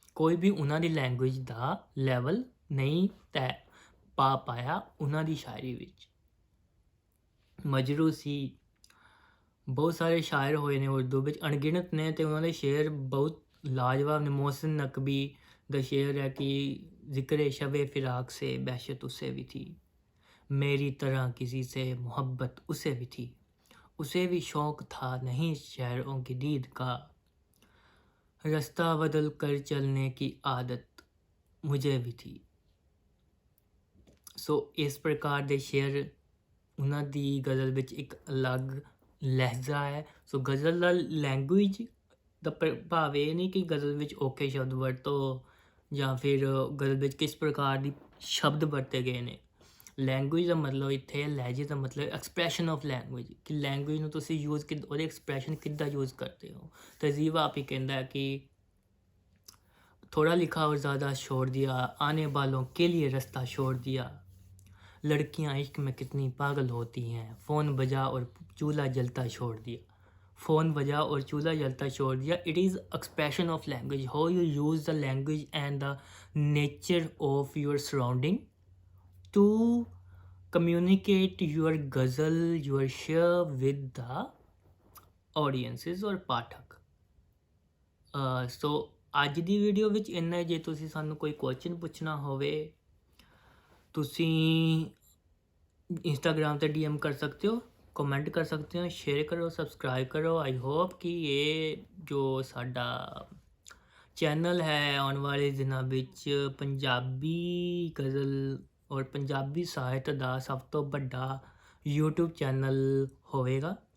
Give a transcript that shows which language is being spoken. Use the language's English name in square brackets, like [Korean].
[Punjabi] ਕੋਈ ਵੀ ਉਹਨਾਂ ਦੀ ਲੈਂਗੁਏਜ ਦਾ ਲੈਵਲ ਨਹੀਂ ਤੈਅ ਪਾ ਪਾਇਆ ਉਹਨਾਂ ਦੀ ਸ਼ਾਇਰੀ ਵਿੱਚ। ਮਜਰੂ ਸੀ, ਬਹੁਤ ਸਾਰੇ ਸ਼ਾਇਰ ਹੋਏ ਨੇ ਉਰਦੂ ਵਿੱਚ, ਅਣਗਿਣਤ ਨੇ, ਅਤੇ ਉਹਨਾਂ ਦੇ ਸ਼ੇਰ ਬਹੁਤ लाजवाब ने [Hindi] मोहसिन नकवी द शेर है कि ज़िक्र शब फ़िराक से बहशत उसे भी थी, मेरी तरह किसी से मोहब्बत उसे भी थी, उसे भी शौक़ था नहीं शहरों की दीद का, रास्ता बदल कर चलने की आदत मुझे भी थी। [Punjabi] सो [Hindi] इस प्रकार [Punjabi] ਦੇ ਸ਼ੇਰ ਉਹਨਾਂ ਦੀ ਗਜ਼ਲ ਵਿੱਚ ਇੱਕ ਅਲੱਗ ਲਹਿਜਾ ਹੈ। ਸੋ ਗਜ਼ਲ ਦਾ ਲੈਂਗੁਏਜ ਦਾ ਪ੍ਰਭਾਵ ਇਹ ਨਹੀਂ ਕਿ ਗਜ਼ਲ ਵਿੱਚ ਔਖੇ ਸ਼ਬਦ ਵਰਤੋ ਜਾਂ ਫਿਰ ਗਜ਼ਲ ਵਿੱਚ ਕਿਸ ਪ੍ਰਕਾਰ ਦੀ ਸ਼ਬਦ ਵਰਤੇ ਗਏ ਨੇ। ਲੈਂਗੁਏਜ ਦਾ ਮਤਲਬ ਇੱਥੇ ਲਹਿਜੇ ਦਾ ਮਤਲਬ ਐਕਸਪ੍ਰੈਸ਼ਨ ਆਫ ਲੈਂਗੁਏਜ, ਕਿ ਲੈਂਗੁਏਜ ਨੂੰ ਤੁਸੀਂ ਯੂਜ਼ ਉਹਦੇ ਐਕਸਪ੍ਰੈਸ਼ਨ ਕਿੱਦਾਂ ਯੂਜ਼ ਕਰਦੇ ਹੋ। ਤਹਿਜ਼ੀਬ ਆਪ ਹੀ ਕਹਿੰਦਾ ਹੈ ਕਿ [Hindi] थोड़ा लिखा और ज़्यादा छोड़ दिया, आने वालों के लिए रास्ता छोड़ दिया, लड़कियां इश्क में कितनी पागल होती हैं, फ़ोन बजा और चूल्हा जलता छोड़ दिया, फ़ोन बजा और चूल्हा जलता छोड़ दिया। [English] it is expression of language, how you use the language and the nature of your surrounding to communicate your ghazal, your share with the audiences [Hindi] और पाठक। [Punjabi] सो ਅੱਜ ਦੀ ਵੀਡੀਓ ਵਿੱਚ ਇੰਨਾ ਹੀ। ਜੇ ਤੁਸੀਂ ਸਾਨੂੰ ਕੋਈ ਕੁਐਸਚਨ ਪੁੱਛਣਾ ਹੋਵੇ ਤੁਸੀਂ ਇੰਸਟਾਗ੍ਰਾਮ ਤੇ DM ਕਰ ਸਕਦੇ ਹੋ, ਕਮੈਂਟ ਕਰ ਸਕਦੇ ਹੋ, ਸ਼ੇਅਰ ਕਰੋ, ਸਬਸਕ੍ਰਾਈਬ ਕਰੋ। [English] I hope [Punjabi] ਕਿ ਇਹ ਜੋ ਸਾਡਾ ਚੈਨਲ ਹੈ ਆਉਣ ਵਾਲੇ ਦਿਨਾਂ ਵਿੱਚ ਪੰਜਾਬੀ ਗਜ਼ਲ ਔਰ ਪੰਜਾਬੀ ਸਾਹਿਤ ਦਾ ਸਭ ਤੋਂ ਵੱਡਾ YouTube ਚੈਨਲ ਹੋਵੇਗਾ।